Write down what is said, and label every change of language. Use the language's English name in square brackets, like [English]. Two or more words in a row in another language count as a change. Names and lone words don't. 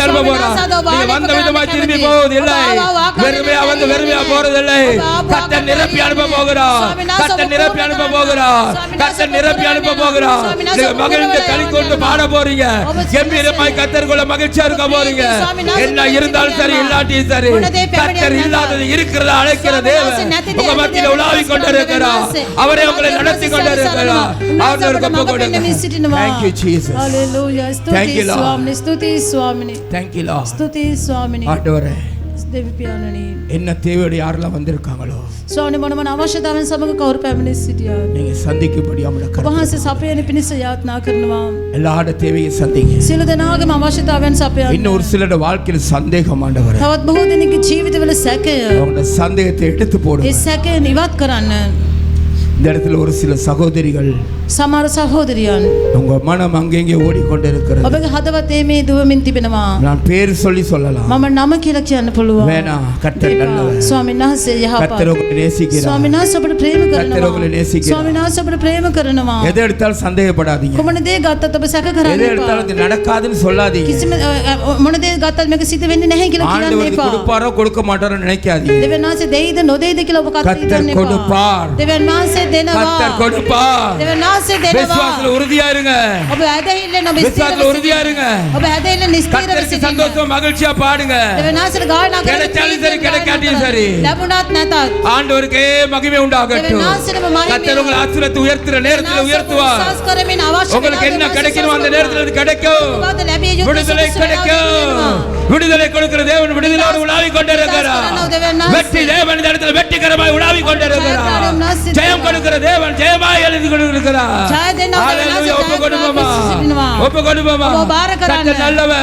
[Tamil] தர போறார் நீ வந்த விதமாய் திரும்பி போவது இல்லை வெறுமையா வந்து வெறுமையா போறது இல்லை கர்த்தர் நிரப்பி அனுப்ப போகிறார் கர்த்தர் நிரப்பி அனுப்ப போகிறார் கர்த்தர் நிரப்பி அனுப்ப போகிறார் நீங்க மகிழ்ந்து களி கொண்டு பாட போறீங்க கம்பீரமாய் கர்த்தருக்குள்ள மகிழ்ச்சியா இருக்க போறீங்க என்ன இருந்தாலும் சரி இல்லாட்டியும் சரி கர்த்தர் இல்லாதது இருக்கிறத அழைக்கிற தேவன் உங்க மத்தியில உலாவிக் கொண்டிருக்கிறார் அவரே உங்களை நடத்தி கொண்டிருக்கிறார் அவருக்கு ஒப்பு கொடுங்க [Sinhala] පැමිණි සිටිනවා. [English] Thank you, Jesus. Hallelujah. Thank you, [Sinhala] ස්තුතියි [English] Lord. [Sinhala] ස්වාමිනේ. ස්තුතියි ස්වාමිනේ. [English] Thank you, Lord. [Sinhala] ස්තුතියි ස්වාමිනේ. [Tamil] ஆண்டவரே [Sinhala] දෙවි පියාණනි. [Tamil] என்ன தேவையோடு யாரெல்லாம் வந்திருக்காங்களோ [Sinhala] ස්වාමිනේ මොන මොන අවශ්‍යතාවන් සමග කවුරු පැමිණි සිටියා. [Tamil] நீங்க சந்திக்கும்படி அவங்கள [Sinhala] ඔබ වහන්සේ සපයන පිණිස යාත්නා කරනවා. [Tamil] எல்லாரோட தேவையை சந்திங்க. [Sinhala] සියලු දෙනාගේම අවශ්‍යතාවයන් සපයන්න. [Tamil] இன்னும் ஒரு சிலரோட வாழ்க்கையில் சந்தேகம் ஆண்டவரே [Sinhala] තවත් බොහෝ දෙනෙකුගේ ජීවිතවල සැකය. [Tamil] அவங்களோட சந்தேகத்தை எடுத்து [Sinhala] ඒ [Tamil] போடுங்க. [Sinhala] සැකය ඉවත් කරන්න. [Tamil] இந்த இடத்துல ஒரு சில சகோதரிகள் [Sinhala] සමහර සහෝදරියන් [Tamil] உங்க மனம் அங்கெங்கே ஓடிக்கொண்டிருக்கிறது. [Sinhala] ඔබගේ හදවතේ මේ දුවමින් තිබෙනවා. [Tamil] நான் பேர் சொல்லி சொல்லலாம். [Sinhala] මම නම කියලා කියන්න පුළුවන්. [Tamil] வேணாம். கர்த்தர் நல்லவர். [Sinhala] ස්වාමීන් වහන්සේ [Tamil] கர்த்தர் [Sinhala] යහපත්. [Tamil] உங்களை நேசிக்கிறார். [Sinhala] ස්වාමීන් වහන්සේ ඔබට ප්‍රේම [Tamil] கர்த்தர் உங்களை [Sinhala] කරනවා. [Tamil] நேசிக்கிறார். [Sinhala] ස්වාමීන් වහන්සේ ඔබට ප්‍රේම කරනවා. [Tamil] எதை எடுத்தாலும் சந்தேகப்படாதீங்க. [Sinhala] කොමන දේ ගත්තත් ඔබ සැක කරන්න [Tamil] எதை [Sinhala] එපා. [Tamil] எடுத்தாலும் இது நடக்காதுன்னு சொல்லாதீங்க. [Sinhala] කිසිම මොන දේ ගත්තත් මේක සිද්ධ වෙන්නේ නැහැ කියලා කියන්න [Tamil] ஆண்டவர் இது [Sinhala] එපා. [Tamil] கொடுப்பாரோ கொடுக்க மாட்டாரோ நினைக்காதீங்க. [Sinhala] දෙවියන් වහන්සේ දෙයිද නොදෙයිද කියලා ඔබ කතා [Tamil] கர்த்தர் [Sinhala] කරන්න එපා. [Tamil] கொடுப்பார். [Sinhala] දෙවියන් වහන්සේ දෙනවා. [Tamil] கர்த்தர் கொடுப்பார். [Sinhala] දෙවියන් වහන්සේ දෙනවා. [Tamil] விசுவாசத்துல உறுதியா இருங்க. [Sinhala] ඔබ ඇදහිල්ලෙන් ඔබ [Tamil] விசுவாசத்துல உறுதியா இருங்க. [Sinhala] ඔබ ඇදහිල්ලෙන් ස්ථිරව [Tamil] கர்த்தருக்கு [Sinhala] සිටින්න. [Tamil] சந்தோஷமா மகிழ்ச்சியா பாடுங்க. [Sinhala] දෙවියන් වහන්සේට ගායනා කරන්න. [Tamil] கிடைச்சாலும் சரி கிடைக்காட்டியும் சரி [Sinhala] ලැබුණත් නැතත් [Tamil] ஆண்டவருக்கே மகிமை உண்டாகட்டும். [Sinhala] දෙවියන් වහන්සේටම මහිමය. [Tamil] கர்த்தர் உங்களை ஆசீர்வாதத்தை உயர்த்துற நேரத்துல உயர்த்துவார். [Sinhala] විශ්වාස කරමින් අවශ්‍ය [Tamil] உங்களுக்கு என்ன கிடைக்கணும் அந்த நேரத்துல அது கிடைக்கும். [Sinhala] ඔබට ලැබිය යුතු [Tamil] விடுதலை கிடைக்கும். விடுதலை கொடுக்கிற தேவன் விடுதலோடு உலாவிக் கொண்டிருக்கிறார். வெற்றி தேவன் இந்த இடத்துல வெற்றிகரமாய் உலாவிக் கொண்டிருக்கிறார். ஜெயம் கொடுக்கிற தேவன் ஜெயமாய் எழுதி கொண்டிருக்கிறார். ஹalleluya. ஒப்புக்கொடுப்போமா? ஒப்புக்கொடுப்போமா? கர்த்தர் நல்லவர்.